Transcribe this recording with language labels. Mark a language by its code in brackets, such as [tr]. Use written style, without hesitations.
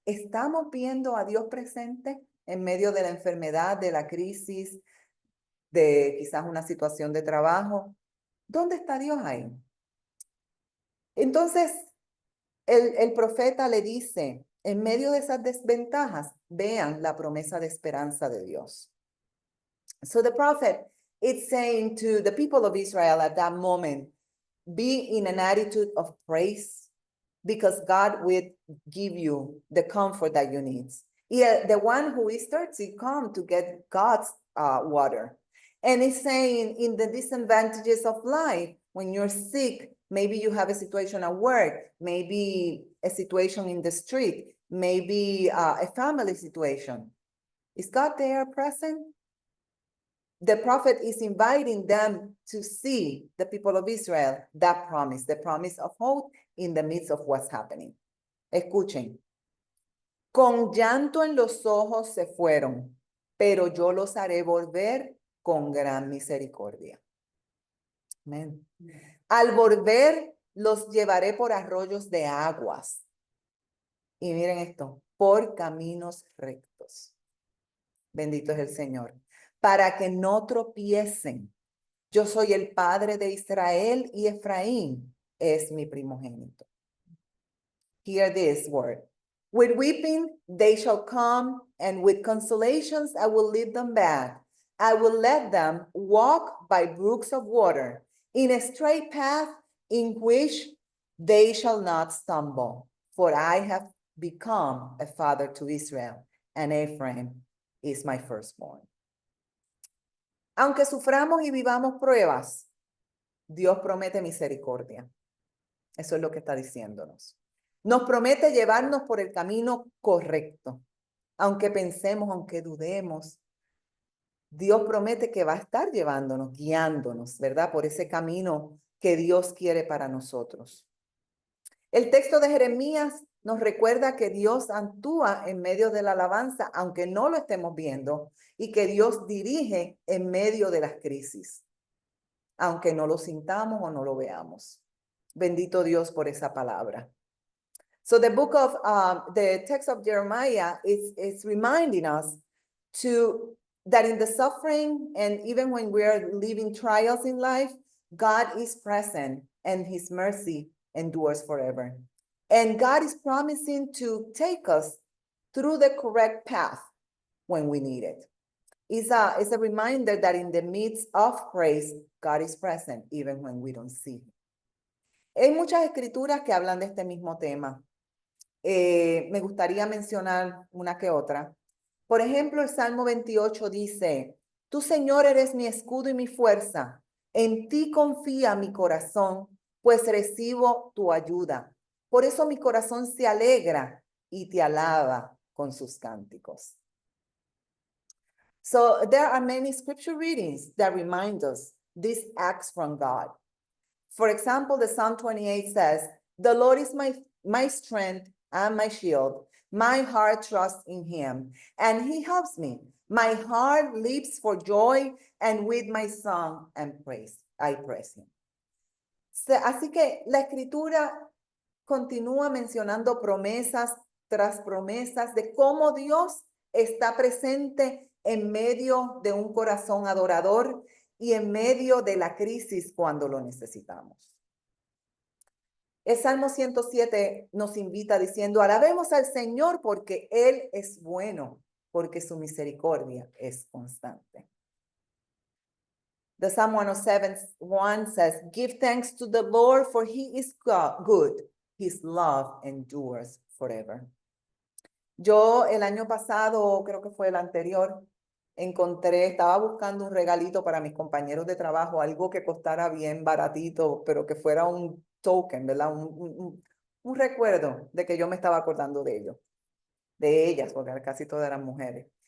[es] ¿Estamos viendo a Dios presente en medio de la enfermedad, de la crisis, de quizás una situación de trabajo? ¿Dónde está Dios ahí? Entonces, el profeta le dice, en medio de esas desventajas, vean la promesa de esperanza de Dios. [en] So the prophet is saying to the people of Israel at that moment, be in an attitude of praise because God will give you the comfort that you need. Yeah, the one who is thirsty come to get God's water. And it's saying in the disadvantages of life, when you're sick, maybe you have a situation at work, maybe a situation in the street, maybe a family situation. Is God there present? The prophet is inviting them to see, the people of Israel, that promise, the promise of hope in the midst of what's happening. [es] Escuchen. Con llanto en los ojos se fueron, pero yo los haré volver con gran misericordia. Amén. Al volver, los llevaré por arroyos de aguas. Y miren esto, por caminos rectos. Bendito es el Señor. Para que no tropiecen. Yo soy el padre de Israel y Efraín es mi primogénito. [en] Hear this word. With weeping they shall come, and with consolations I will lead them back. I will let them walk by brooks of water, in a straight path in which they shall not stumble. For I have become a father to Israel, and Ephraim is my firstborn. [es] Aunque suframos y vivamos pruebas, Dios promete misericordia. Eso es lo que está diciéndonos. Nos promete llevarnos por el camino correcto. aunque pensemos, aunque dudemos, Dios promete que va a estar llevándonos, guiándonos, ¿verdad? Por ese camino que Dios quiere para nosotros. El texto de Jeremías nos recuerda que Dios actúa en medio de la alabanza, aunque no lo estemos viendo, y que Dios dirige en medio de las crisis, aunque no lo sintamos o no lo veamos. Bendito Dios por esa palabra. [en] So the text of Jeremiah is reminding us that in the suffering and even when we are living trials in life, God is present and his mercy endures forever. And God is promising to take us through the correct path when we need it. It's a reminder that in the midst of praise, God is present even when we don't see him. [es] Hay muchas escrituras que hablan de este mismo tema. Me gustaría mencionar una que otra. Por ejemplo, el Salmo 28 dice, tú, Señor, eres mi escudo y mi fuerza. En ti confía mi corazón, pues recibo tu ayuda. Por eso mi corazón se alegra y te alaba con sus cánticos. [en] So there are many scripture readings that remind us these acts from God. For example, the Psalm 28 says, the Lord is my strength and my shield. My heart trusts in him, and he helps me. My heart leaps for joy, and with my song and praise, I praise him. [es] Así que la escritura continúa mencionando promesas tras promesas de cómo Dios está presente en medio de un corazón adorador y en medio de la crisis cuando lo necesitamos. El Salmo 107 nos invita diciendo, alabemos al Señor porque Él es bueno, porque su misericordia es constante. [en] The Psalm 107:1 says, give thanks to the Lord for he is good. His love endures forever. [es] Yo el año pasado, creo que fue el anterior, estaba buscando un regalito para mis compañeros de trabajo, algo que costara bien baratito, pero que fuera un token, ¿verdad? Un recuerdo de que yo me estaba acordando de ellos, de ellas, porque casi todas eran mujeres.